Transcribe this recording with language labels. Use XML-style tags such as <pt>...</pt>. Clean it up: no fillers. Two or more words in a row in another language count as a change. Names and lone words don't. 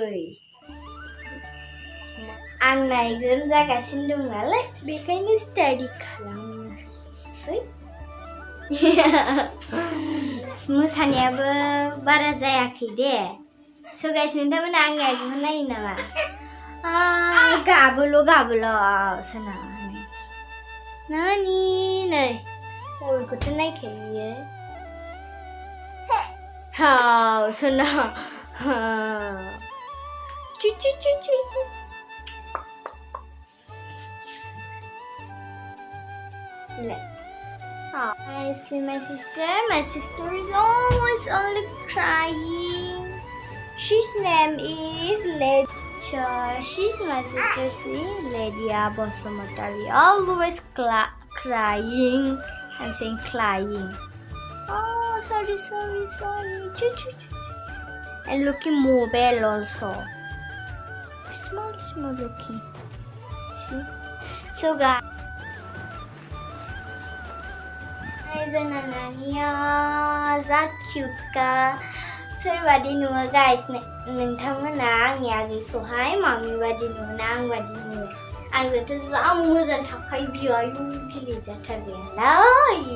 <brx>आंना एग्जाम जागासिनो दं नालाय बेखायनो स्टाडि खालामनोसै मोसानायाबो बारा जायाखै दे</brx> <en>so guys</en> <brx>नोंथांमोना आंनि आइखौ नायो नामा गाबोल' सोना नानि नै बलखौथ' नायखायो हाव सोना चु</brx> <en>I see my sister. My sister is always only crying. She's name is Lady. She's my sister. See, Lydia Bosomatari. Always crying. I'm saying crying. Oh, sorry. And looking mobile also. Small looking. See? So guys.</en> <brx>जा क्यूट का सोरबादि नुयो गाइस नोंथांमोना आंनि आगैखौहाय मामि बादि नुयोना आं बादि नुयो आंजोंथ' जा मोजां थाखायो बियो आयु गिलिर जाथारबायालाय</brx>